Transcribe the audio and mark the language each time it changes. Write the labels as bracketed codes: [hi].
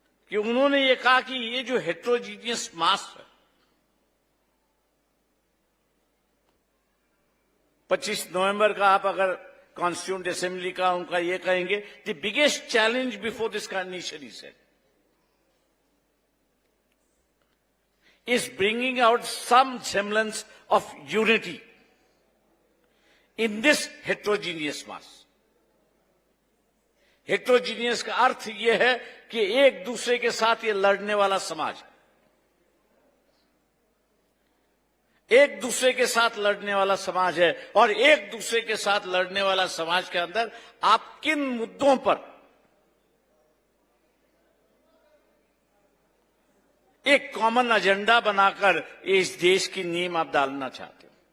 [hi] कि उन्होंने ये कहा कि ये जो हेट्रोजीनियस मास है, 25 नवंबर का आप अगर कॉन्स्टिट्यूएंट असेंबली का उनका ये कहेंगे, [en] The biggest challenge before this nation is said. is bringing out some semblance of unity in this heterogeneous mass. [hi] Heterogeneous का अर्थ यह है कि एक दूसरे के साथ ये लड़ने वाला समाज, एक दूसरे के साथ लड़ने वाला समाज है। और एक दूसरे के साथ लड़ने वाला समाज के अंदर आप किन मुद्दों पर एक कॉमन एजेंडा बनाकर इस देश की नींव आप डालना चाहते हो?